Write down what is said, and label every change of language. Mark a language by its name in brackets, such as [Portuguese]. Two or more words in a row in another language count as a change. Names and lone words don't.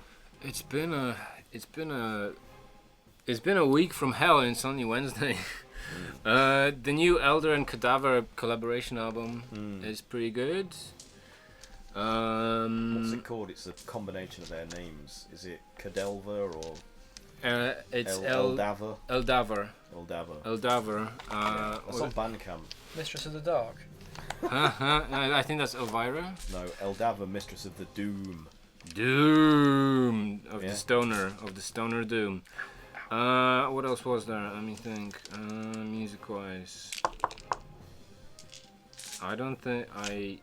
[English] it's been a week from hell and it's only Wednesday. The new Elder and Cadaver collaboration album is pretty good. what's it called? It's a combination of their names. Is it Cadelver or It's Eldava? Eldaver. Eldava. Eldaver. That's on Bandcamp. Mistress of the Dark. I think that's Elvira. No, Eldava, Mistress of the Doom. Doom of Yeah. the stoner Doom. What else was there? Let me think. Music-wise, I don't think I.